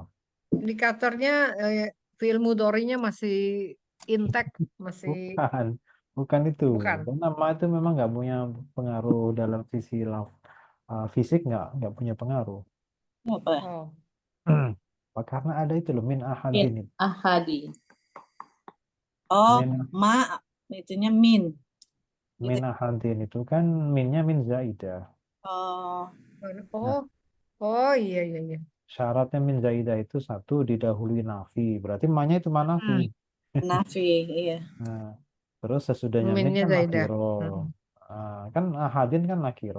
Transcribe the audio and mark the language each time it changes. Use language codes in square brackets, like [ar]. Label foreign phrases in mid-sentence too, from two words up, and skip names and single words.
[id] Indikatornya fi'il mudhari'nya masih intact, masih Bukan itu. bukan. Karena ma itu memang nggak punya pengaruh dalam sisi fisik, nggak punya pengaruh. Apa? Oh. Karena ada itu loh, min Min ahadin. ahadi. Oh, Min, ma itunya min. [ar] من أحد [id] itu kan minnya [ar] من زائدة. [id] Oh, Oh, oh iya iya iya. Syaratnya [ar] من زائدة [id] itu satu didahului nafi. Berarti ma-nya itu [ar] ما نافي. [id] nafi, iya. Nah, terus sesudahnya Minnya minnya zaidah. nakiro. Kan ahadin kan nakiro.